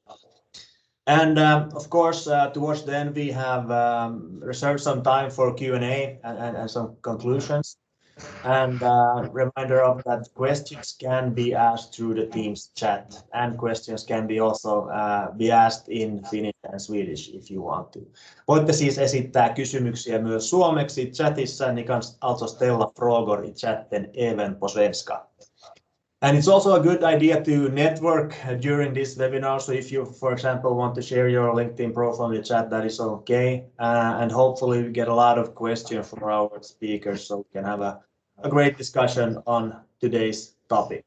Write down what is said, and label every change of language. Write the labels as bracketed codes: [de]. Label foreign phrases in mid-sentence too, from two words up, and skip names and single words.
[en] And of course, towards the end, we have reserved some time for Q&A and some conclusions. And reminder of that questions can be asked through the Teams chat, and questions can be also be asked in Finnish and Swedish if you want to. [fi] Voitte siis esittää kysymyksiä myös suomeksi chatissa, [sv] ni kan alltså ställa frågor i chatten även på svenska. [en] And it's also a good idea to network during this webinar. So if you, for example, want to share your LinkedIn profile in the chat, that is okay. And hopefully we get a lot of questions from our speakers so we can have a great discussion on today's topic.